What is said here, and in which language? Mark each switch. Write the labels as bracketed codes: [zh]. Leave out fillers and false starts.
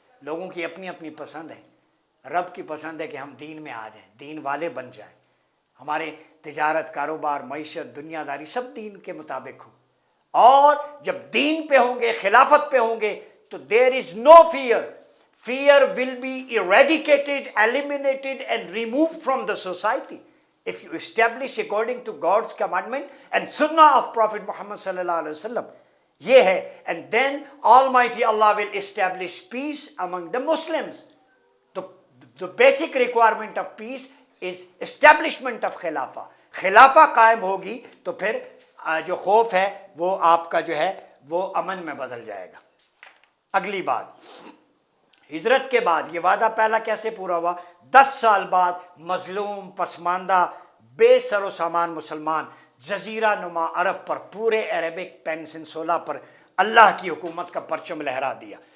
[ur] لوگوں کی اپنی اپنی پسند ہے. رب کی پسند ہے کہ ہم دین میں آ جائیں، دین والے بن جائیں. ہمارے تجارت، کاروبار، معیشت، دنیا داری سب دین کے مطابق ہو. اور جب دین پہ ہوں گے، خلافت پہ ہوں گے تو [en] There is no fear. fear will be eradicated, eliminated and removed from the society if you establish according to God's commandment and sunnah of Prophet Muhammad sallallahu alaihi wasallam. [ur] یہ ہے, [en] and then Almighty Allah will establish peace among the Muslims. The basic requirement of peace is establishment of خلافہ. [ur] خلافہ قائم ہوگی تو پھر جو خوف ہے وہ آپ کا جو ہے وہ امن میں بدل جائے گا. اگلی بات, ہجرت کے بعد یہ وعدہ پہلا کیسے پورا ہوا؟ 10 سال بعد مظلوم, پسماندہ, بے سر و سامان مسلمان جزیرہ نما عرب پر, پورے عربک پینسنسولا پر اللہ کی حکومت کا پرچم لہرا دیا.